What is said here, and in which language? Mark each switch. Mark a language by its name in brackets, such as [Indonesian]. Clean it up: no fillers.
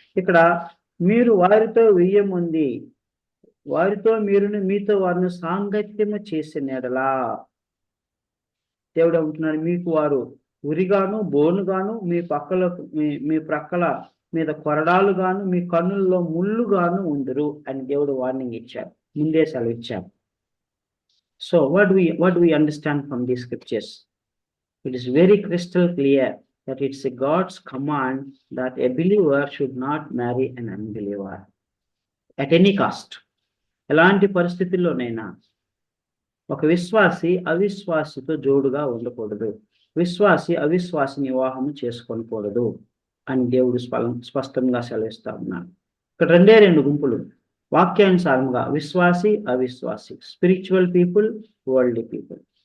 [Telugu] ఇక్కడ మీరు వారితో వెయ్యముంది, వారితో మీరును మీతో వారిని సాంగత్యము చేసిన ఎడలా. దేవుడు అంటున్నాడు, మీకు వారు ఉరిగాను బోనుగాను మీ ప్రక్కల మీద కొరడాలుగాను మీ కన్నుల్లో ముళ్ళుగాను ఉందరు అని దేవుడు వార్నింగ్ ఇచ్చాడు, ముందే సెలవిచ్చాడు. [English] So what do we understand from these scriptures? It is very crystal clear that it's a God's command that a believer should not marry an unbeliever at any cost. [Telugu] ఎలాంటి పరిస్థితుల్లోనైనా ఒక విశ్వాసి అవిశ్వాసితో జోడుగా ఉండకూడదు, విశ్వాసి అవిశ్వాసిని వివాహం చేసుకోకూడదు అని దేవుడు స్పష్టంగా సెలవిస్తా ఉన్నాడు. ఇక్కడ రెండు గుంపులు వాక్యానుసారంగా, విశ్వాసి అవిశ్వాసి, [English] Spiritual people, worldly people.